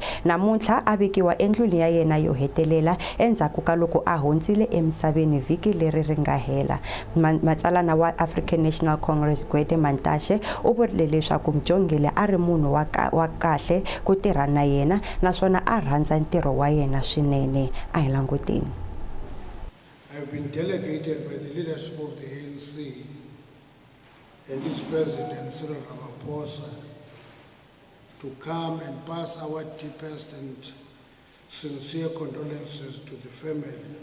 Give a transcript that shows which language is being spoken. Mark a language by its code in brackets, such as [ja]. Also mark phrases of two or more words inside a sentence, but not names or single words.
[ts] Namuntlha a vekiwa endlwini ya yena yo hetelela endzhaku ka loko a hundzile emisaveni vhiki leri ri nga hela. Matsalana wa African National Congress Gwede Mantashe u vurile leswaku Mjongile a ri munhu wa kahle ku tirha na yena naswona a rhandza ntirho wa yena swinene. A hi languteni. [en] I've been delegated by the leadership of the ANC and its president, Cyril Ramaphosa, to come and pass our deepest and sincere condolences to the family.